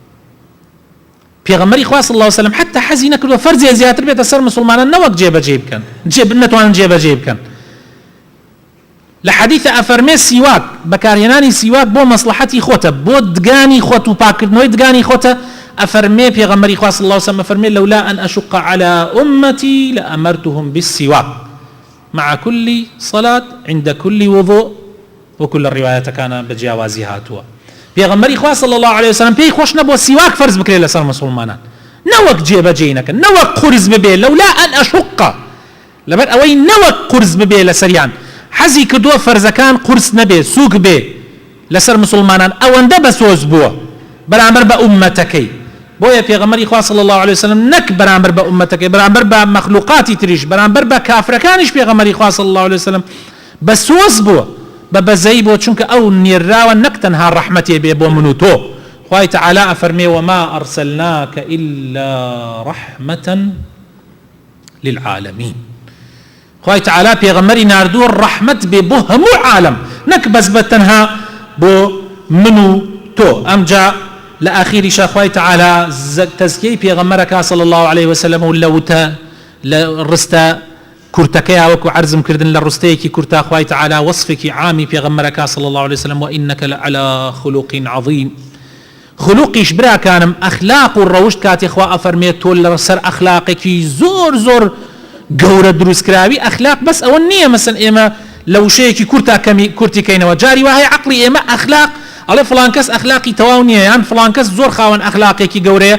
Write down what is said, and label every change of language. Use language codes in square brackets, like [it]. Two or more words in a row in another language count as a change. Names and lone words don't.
[ckb] پێغەمبەری خوا [ar] صلی الله علیه وسلم [ckb] حتی حەزی نەکردووە فەرزی زیاتر بێتە سەر مسلمانان نەوەک جێبەجێ بکەن، نەتوانن جێبەجێ بکەن. لە حەدیثە ئەفەرمێ سیواک، بەکارهێنانی سیواک بۆ مەسلحەتی خۆتە، بۆ دگانی خۆت و پاکردنەوەی دگانی خۆتە. ئەفەرمێ پێغەمبەری خوا [ar] صلی الله علیه وسلم [ckb] ئەفەرمێ [ar] لولا أن أشق على أمتي لأمرتهم بالسواك مع كل صلاة عند كل وضوء، وكل الرواية كان [ckb] بجیاوازی هاتووە. پێغەمبەری خوا [ar] صلی الله علیه وسلم [ckb] پێی خۆش نەبووە سیواک فەرز بکرێت لەسەر مسلمانان، نەوەک جێبەجێ نەکەن، نەوەک قورس ببێ. [ar] لولا أن أشق، [ckb] لەبەر ئەوەی نەوەک قورس ببێ لەسەریان، حەزی کردووە فەرزەکان قورس نەبێ، سووک بێ لەسەر مسلمانان، ئەوەندە بەسۆز بووە بەرامبەر بە ئومەتەکەی. بۆیە پێغەمبەری خوا [ar] صلی الله علیه وسلم [ckb] نەک بەرامبەر بە ئومەتەکەی، بەرامبەر بە مەخلوقاتی تریش، بەرامبەر بە کافرەکانیش پێغەمبەری خوا [ar] صلی الله علیه وسلم [ckb] بەسۆز بووە، بە بەزەی بۆ، چونکە ئەو نێراوە نەک تەنها ڕەحمەتێ بێ بۆ من و تۆ. خوای تعالی ئەفەرمێ [ar] وما ئەرسەلناکە إلا رەحمەة للعالمین. [ckb] خوای تعالی پێغەمبەری ناردووە ڕەحمەت بێ بۆ هەموو عالم، نەک بەس بە تەنها بۆ من و تۆ. ئەمجا لە ئاخیریشە خوای تعالی تەزکیەی پێغەمبەرەکە [ar] صلی الله علیه وسلم [ckb] و لە ڕستە کورتەکەیە وەکو عەرزم کردن لە ڕستەیەکی کورتە خوای تعالی وەصفێکی عامی پێغەمبەرەکە [ar] صلی الله علیه وسلم وإنك لعلى خلق عظیم. [ckb] خلوقیش براکانم ئەخلاق و ڕەوشت کاتێ خوا ئەفەرمێت تۆ لەسەر ئەخلاقێکی زۆر زۆر گەورە دروستکراوی. ئەخلاق بەس ئەوە نییە مەسەن ئێمە لە وشەیەکی کورتی کەینەوە، جاری وایە عەقڵی ئێمە ئەخلاق ئەڵێ فڵان کەس ئەخلاقی تەواو نییە، یان فڵان کەس زۆر خاوەن ئەخلاقێکی گەورەیە.